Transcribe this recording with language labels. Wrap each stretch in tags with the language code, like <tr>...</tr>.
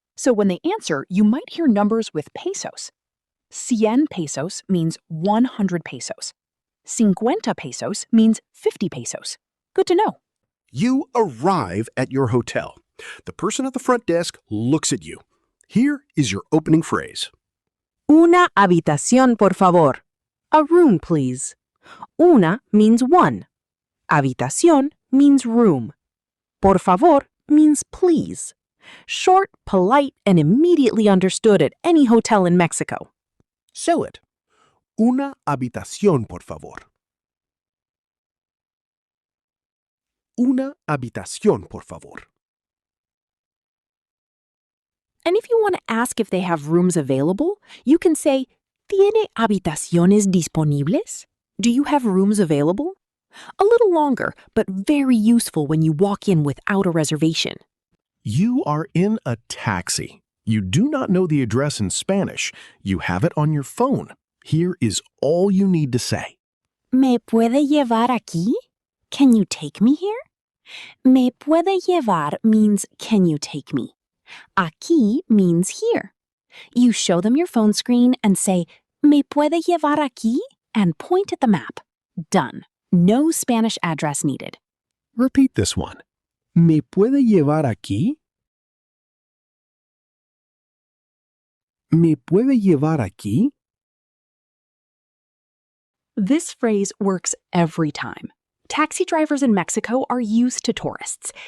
<en>So when they answer, you might hear numbers with pesos. 100 pesos means 100 pesos. 50 pesos means 50 pesos. Good to know. You arrive at your hotel. The person at the front desk looks at you. Here is your opening phrase.</en> <es>Una habitación, por favor.</es> <en>A room, please. Una means one. Habitación means room. Por favor means please. Short, polite, and immediately understood at any hotel in Mexico. Show it.</en> <es>Una habitación, por favor. Una habitación, por favor.</es> <en>And if you want to ask if they have rooms available, you can say,</en> <es>¿Tiene habitaciones disponibles?</es> <en>Do you have rooms available? A little longer, but very useful when you walk in without a reservation. You are in a taxi. You do not know the address in Spanish. You have it on your phone. Here is all you need to say.</en> <es>¿Me puede llevar aquí?</es> <en>Can you take me here?</en> <es>Me puede llevar</es> <en>means can you take me? Aquí means here. You show them your phone screen and say,</en> <es>¿Me puede llevar aquí?</es> <en>And point at the map. Done. No Spanish address needed. Repeat this one.</en> <es>¿Me puede llevar aquí? ¿Me puede llevar aquí?</es> <en>This phrase works every time. Taxi drivers in Mexico are used to tourists.</en>